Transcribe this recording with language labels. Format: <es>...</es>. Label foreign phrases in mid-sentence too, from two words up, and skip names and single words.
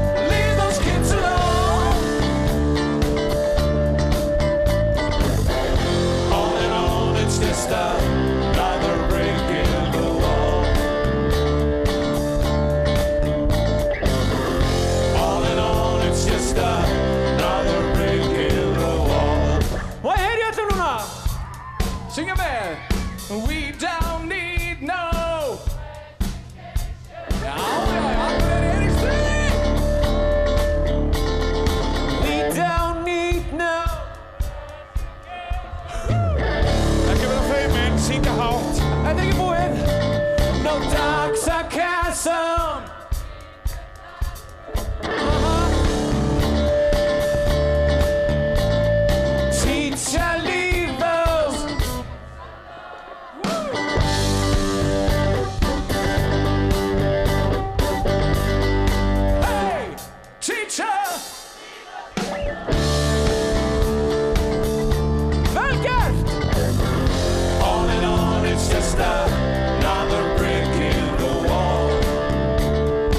<en>Just another break in the wall. All in all, it's just another break in the wall.</en> <is>Hvað ég ætlum núna? Syngja með.</is> <en>We don't need no.</en> <is>Já, allir í stuði.</is> <en>We don't need no.</en> <is>Syngja hátt. Þetta ekki búið.</is> <en>No toxicasm. Teacher, leave those. Hey, teacher.</en> <is>Vel gert.</is> <en>All in all, it's just another brick in the wall.</en>